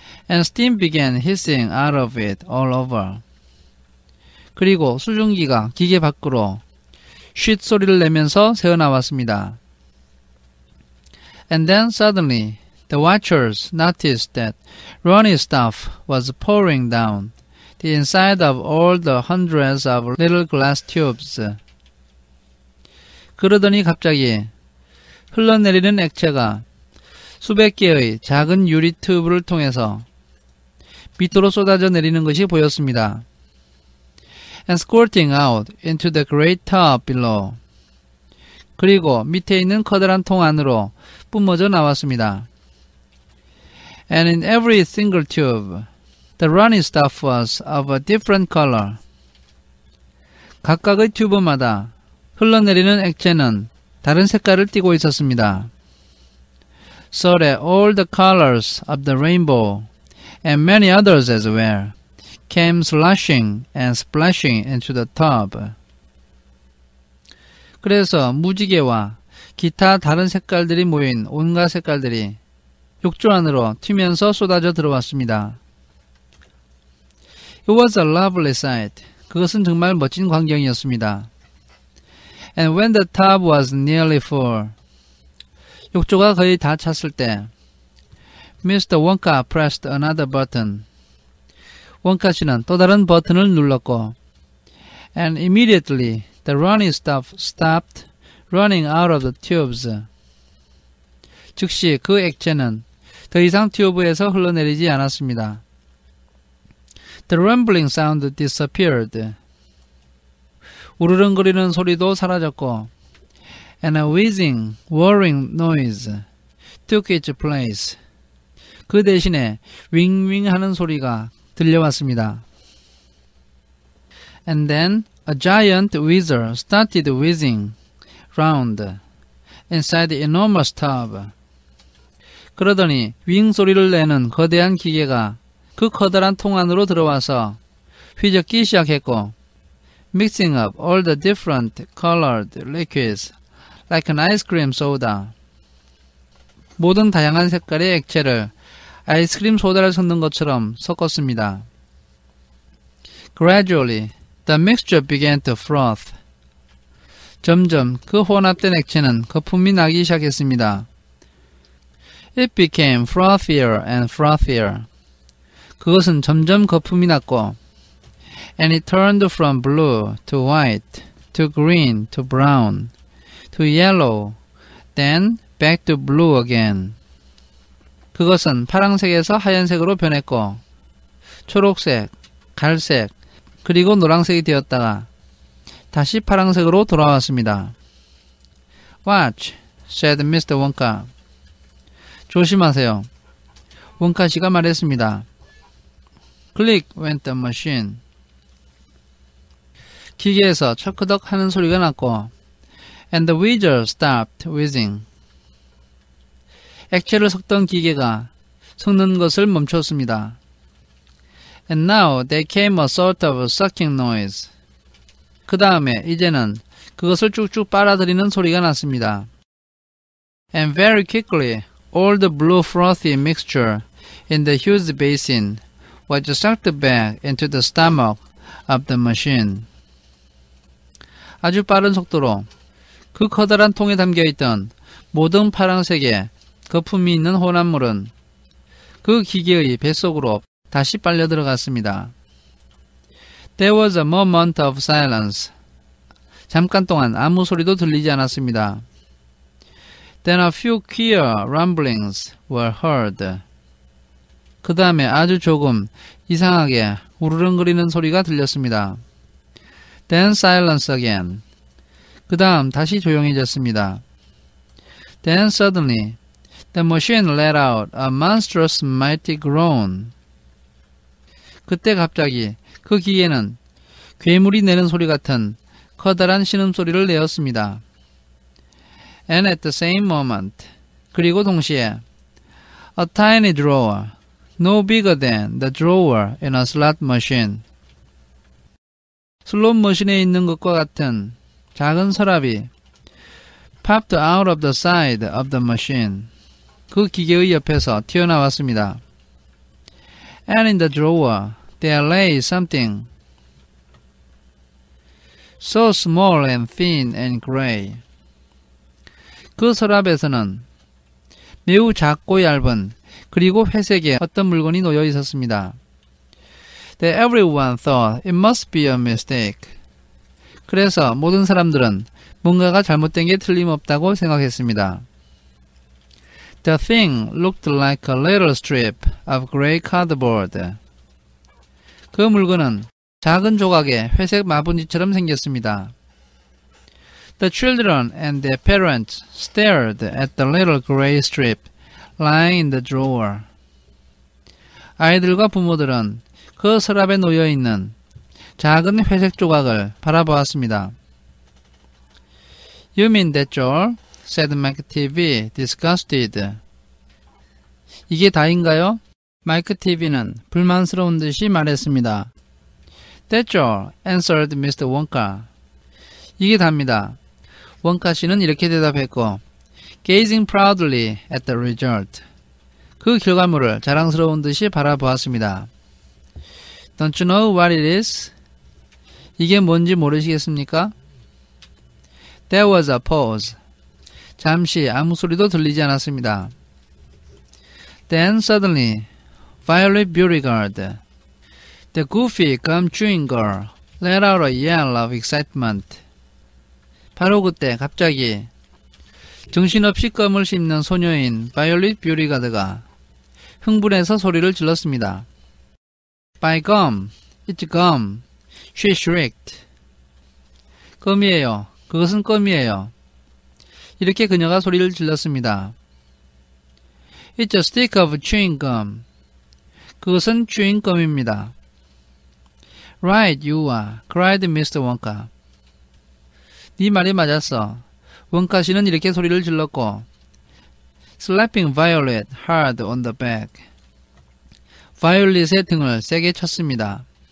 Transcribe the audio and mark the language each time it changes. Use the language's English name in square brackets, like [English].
[English] And steam began hissing out of it all over. [Korean] 그리고 수증기가 기계 밖으로 쉿 소리를 내면서 새어나왔습니다. [English] And then suddenly the watchers noticed that runny stuff was pouring down the inside of all the hundreds of little glass tubes. [Korean] 그러더니 갑자기 흘러내리는 액체가 수백 개의 작은 유리 튜브를 통해서 밑으로 쏟아져 내리는 것이 보였습니다. [English] And squirting out into the great tub below. [Korean] 그리고 밑에 있는 커다란 통 안으로 뿜어져 나왔습니다. [English] And in every single tube, the runny stuff was of a different color. [Korean] 각각의 튜브마다 흘러내리는 액체는 다른 색깔을 띠고 있었습니다. [English] So that all the colors of the rainbow and many others as well came slushing and splashing into the tub. [Korean] 그래서 무지개와 기타 다른 색깔들이 모인 온갖 색깔들이 욕조 안으로 튀면서 쏟아져 들어왔습니다. [English] It was a lovely sight. [Korean] 그것은 정말 멋진 광경이었습니다. [English] And when the tub was nearly full, [Korean] 욕조가 거의 다 찼을 때, [English] Mr. Wonka pressed another button. [Korean] 원카 씨는 또 다른 버튼을 눌렀고, [English] and immediately the running stuff stopped running out of the tubes. [Korean] 즉시 그 액체는 더 이상 튜브에서 흘러내리지 않았습니다. [English] The rumbling sound disappeared. [Korean] 우르릉거리는 소리도 사라졌고, [English] and a whizzing, whirring noise took its place. [Korean] 그 대신에 윙윙 하는 소리가 들려왔습니다. [English] And then a giant whizzer started whizzing round inside the enormous tub. [Korean] 그러더니 윙 소리를 내는 거대한 기계가 그 커다란 통 안으로 들어와서 휘젓기 시작했고, [English] mixing up all the different colored liquids like an ice cream soda. [Korean] 모든 다양한 색깔의 액체를 아이스크림 소다를 섞는 것처럼 섞었습니다. [English] Gradually, the mixture began to froth. [Korean] 점점 그 혼합된 액체는 거품이 나기 시작했습니다. [English] It became frothier and frothier. [Korean] 그것은 점점 거품이 났고, [English] and it turned from blue to white, to green, to brown, to yellow, then back to blue again. [Korean] 그것은 파란색에서 하얀색으로 변했고, 초록색, 갈색, 그리고 노란색이 되었다가 다시 파란색으로 돌아왔습니다. [English] Watch, said Mr. Wonka. [Korean] 조심하세요. 원카 씨가 말했습니다. [English] Click went the machine. [Korean] 기계에서 철커덕 하는 소리가 났고, [English] and the whizzer stopped whizzing. [Korean] 액체를 섞던 기계가 섞는 것을 멈췄습니다. [English] And now there came a sort of sucking noise. [Korean] 그 다음에 이제는 그것을 쭉쭉 빨아들이는 소리가 났습니다. [English] And very quickly all the blue frothy mixture in the huge basin was sucked back into the stomach of the machine. [Korean] 아주 빠른 속도로 그 커다란 통에 담겨있던 모든 파란색의 거품이 있는 혼합물은 그 기계의 뱃속으로 다시 빨려 들어갔습니다. [English] There was a moment of silence. [Korean] 잠깐 동안 아무 소리도 들리지 않았습니다. [English] Then a few queer rumblings were heard. [Korean] 그 다음에 아주 조금 이상하게 우르릉거리는 소리가 들렸습니다. [English] Then silence again. [Korean] 그 다음 다시 조용해졌습니다. [English] Then suddenly the machine let out a monstrous mighty groan. [Korean] 그때 갑자기 그 기계는 괴물이 내는 소리 같은 커다란 신음소리를 내었습니다. [English] And at the same moment, [Korean] 그리고 동시에 [English] a tiny drawer, no bigger than the drawer in a slot machine. [Korean] 슬롯 머신에 있는 것과 같은 작은 서랍이 [English] popped out of the side of the machine. [Korean] 그 기계의 옆에서 튀어나왔습니다. [English] And in the drawer there lay something so small and thin and gray. [Korean] 그 서랍에서는 매우 작고 얇은 그리고 회색의 어떤 물건이 놓여 있었습니다. [English] That everyone thought it must be a mistake. [Korean] 그래서 모든 사람들은 뭔가가 잘못된 게 틀림없다고 생각했습니다. [English] The thing looked like a little strip of gray cardboard. [Korean] 그 물건은 작은 조각의 회색 마분지처럼 생겼습니다. [English] The children and their parents stared at the little gray strip lying in the drawer. [Korean] 아이들과 부모들은 그 서랍에 놓여 있는 작은 회색 조각을 바라보았습니다. [English] You mean that, Joel? said Mike TV, disgusted. [Korean] 이게 다인가요? 마이크 TV는 불만스러운 듯이 말했습니다. [English] That's all, answered Mr. Wonka. [Korean] 이게 답니다. 원카 씨는 이렇게 대답했고, [English] gazing proudly at the result. [Korean] 그 결과물을 자랑스러운 듯이 바라보았습니다. [English] Don't you know what it is? [Korean] 이게 뭔지 모르시겠습니까? [English] There was a pause. [Korean] 잠시 아무 소리도 들리지 않았습니다. [English] Then suddenly, Violet Beauregard, the goofy gum chewing girl, let out a yell of excitement. [Korean] 바로 그때 갑자기 정신없이 껌을 씹는 소녀인 바이올릿 뷰리가드가 흥분해서 소리를 질렀습니다. [English] By gum, it's gum, she shrieked. [Korean] 껌이에요. 그것은 껌이에요. 이렇게 그녀가 소리를 질렀습니다. [English] It's a stick of chewing gum. [Korean] 그것은 추잉껌입니다. [English] Right, you are, cried Mr. Wonka. [Korean] 네 말이 맞았어. 원카 씨는 이렇게 소리를 질렀고, [English] slapping Violet hard on the back. [Korean] 바이올릿의 등을 세게 쳤습니다.